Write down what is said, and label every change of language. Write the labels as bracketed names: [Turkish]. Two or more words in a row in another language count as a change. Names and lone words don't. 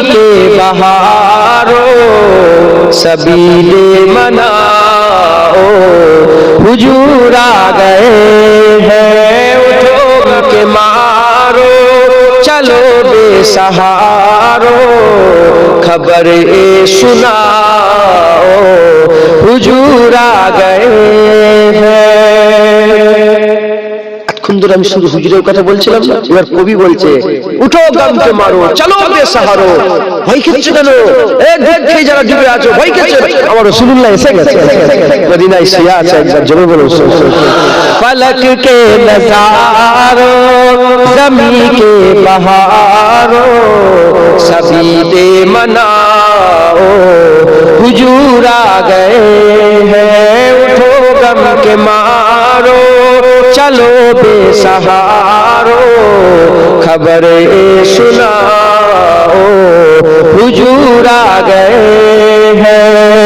[Urdu] کے بہاروں سبیل مناؤ حضور آ گئے ہیں، اٹھو کے مارو چلو بے سہارو خبر سناؤ حضور آ گئے ہیں، [Bangla] এতক্ষণ ধরে আমি শুধু হুজুরের কথা বলছিলাম না, এবার কবি বলছে [Urdu] اٹھو غم کے مارو چلو بے سہارو, [Bangla] ভয় খেয়েছো কেন? এক দেখে যারা ডুবে আছো ভয় খেয়েছো, আমার রাসূলুল্লাহ এসে গেছে, মদিনায় শুয়ে আছে, একবার জোরে বলো [Urdu] فلک کے نظارو زمیں کے بہارو سبھی دے مناؤ حضور آ گئے ہیں، اٹھو غم کے مارو چلو بے سہارو خبریں سناؤ حضور آ گئے ہیں.